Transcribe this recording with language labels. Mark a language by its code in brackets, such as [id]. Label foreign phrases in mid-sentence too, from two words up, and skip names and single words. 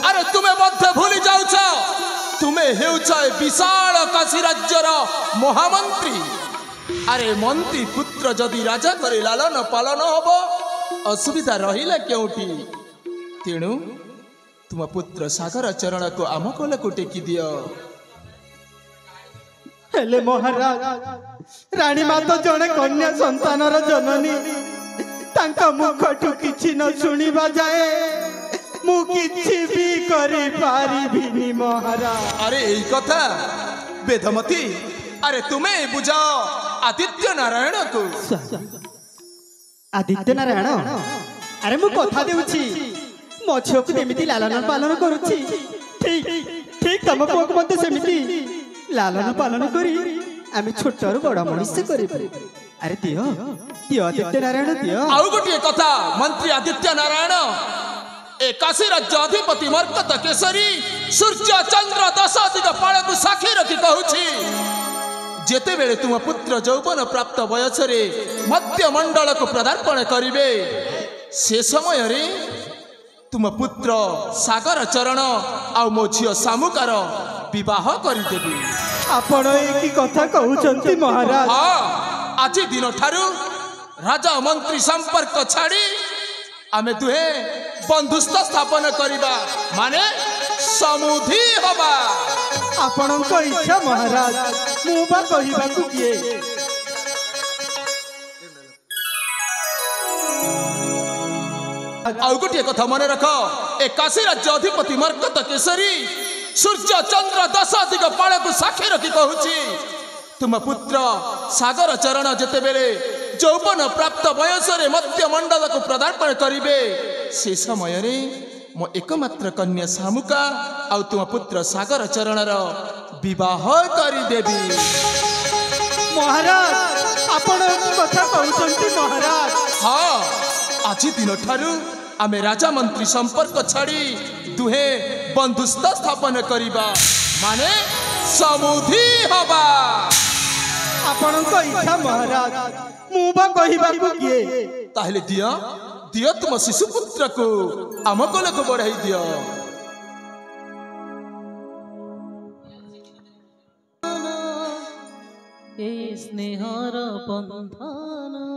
[or] ଅରେ ତୁମେ ମଧ୍ୟ ଭୁଲି ଯାଉଛ ତୁମେ ହେଉଛ ବିଶାଳ କାଶୀ ରାଜ୍ୟର ମହାମନ୍ତ୍ରୀ ଅରେ ମନ୍ତ୍ରୀ ପୁତ୍ର ଯଦି ରାଜା କରେ ଲାଳନ ପାଳନ ହବ ଅସୁବିଧା ରହିଲା କେଉଁଠି ତେଣୁ ତୁମ ପୁତ୍ର ସାଗର ଚରଣ କୁ ଆମ କୋଳ କୁ ଟେକି ଦିଅ ହେଲେ ମହାରାଜ ରାଣୀ ମାତା ଯେଣେ କନ୍ୟା ସନ୍ତାନର ଜନନୀ ତାଙ୍କ ମୁହଁରୁ କିଛି ନ ଶୁଣିବା ଯାଏ ମୁଁ କିଛି ଭି କରି ପାରିବିନି ମହାରାଜ ଅରେ ଏଇ କଥା ବେଦମତୀ ଅରେ ତୁମେ ବୁଝାଅ ଆଦିତ୍ୟ ନାରାୟଣ କୁ ଆଦିତ୍ୟ ନାରାୟଣ ଅରେ ମୁଁ କଥା ଦେଉଛି ମୋ ଝିଅ କୁ ଯେମିତି ଲାଳନ ପାଳନ କରୁଛି ଠିକ ଠିକ ତମ ପୁଅ ମତେ ସେମିତି ଲାଳନ ପାଳନ କରି ଆମେ ଛୋଟରୁ ବଡ଼ ମଣିଷ କରି ଅରେ ଦିଅ ଦିଅ ଆଦିତ୍ୟ ନାରାୟଣ ଦିଅ ଆଉ ଗୋଟେ କଥା ମନ୍ତ୍ରୀ ଆଦିତ୍ୟ ନାରାୟଣ ଏ କାଶୀ ରାଜ୍ୟ ଅଧିପତି ମର୍କତ କେଶରୀ ସୂର୍ଯ୍ୟ ଚନ୍ଦ୍ର ଦଶ ଦିଗ ପାଳ କୁ ସାକ୍ଷୀ ରଖି କହୁଛି ଯେତେ ବେଳେ ତୁମ ପୁତ୍ର ଯୌବନ ପ୍ରାପ୍ତ ବୟସ ରେ ମଧ୍ୟ ମଣ୍ଡଳ କୁ ପଦାର୍ପଣ କରିବେ ସେ ସମୟ ରେ ତୁମ ପୁତ୍ର ସାଗର ଚରଣ ଆ ମୋ ଝିଅ ଶାମୁକାର ବିବାହ କରିଦେବି ଆପଣ ଏକି କଥା କହୁଛନ୍ତି ମହାରାଜ ହଁ ଆଜି ଦିନ ଠାରୁ ରାଜା ମନ୍ତ୍ରୀ ସମ୍ପର୍କ ଛାଡ଼ି ଆମେ ଦୁହେଁ ବନ୍ଧୁତ୍ୱ ସ୍ଥାପନ କରିବା ମାନେ ସମୁଧି ହେବା। ଆପଣଙ୍କ ଇଚ୍ଛା ମହାରାଜ ମୁଁ ବା କହିବାକୁ କିଏ ଆଉ ଗୋଟେ କଥା ମନେ ରଖ ଏ କାଶୀ ରାଜ୍ୟ ଅଧିପତି ମର୍କତ କେଶରୀ ସୂର୍ଯ୍ୟ ଚନ୍ଦ୍ର ଦଶ ଦିଗ ପାଳ କୁ ସାକ୍ଷୀ ରଖି କହୁଛି ତୁମ ପୁତ୍ର ସାଗର ଚରଣ ଯେତେ ବେଳେ ଯୌବନ ପ୍ରାପ୍ତ ବୟସ ରେ ମଧ୍ୟ ମଣ୍ଡଳ କୁ ପଦାର୍ପଣ କରିବେ ସେ ସମୟ ରେ ମୋ ଏକମାତ୍ର କନ୍ୟା ଶାମୁକା ଆଉ ତୁମ ପୁତ୍ର ସାଗର ଚରଣ ର ବିବାହ କରି ଦେବି। ମହାରାଜ ଆପଣ କଥା କହୁଛନ୍ତି ମହାରାଜ। ହଁ ଆଜି ଦିନ ଠାରୁ ଆମେ ରାଜା ମନ୍ତ୍ରୀ ସମ୍ପର୍କ ଛାଡ଼ି ଦୁହେଁ ବନ୍ଧୁତ୍ୱ ସ୍ଥାପନ କରିବା ମାନେ ସମୁଧି ହେବା। ଆପଣଙ୍କ ଇଚ୍ଛା ମହାରାଜ ମୁଁ ବା କହିବାକୁ କିଏ ତାହେଲେ ଦିଅ ଦିଅ ତୁମ ଶିଶୁ ପୁତ୍ର କୁ ଆମ କୋଳ କୁ ବଢ଼ାଇ ଦିଅ। ଏ ସ୍ନେହର ବନ୍ଧନ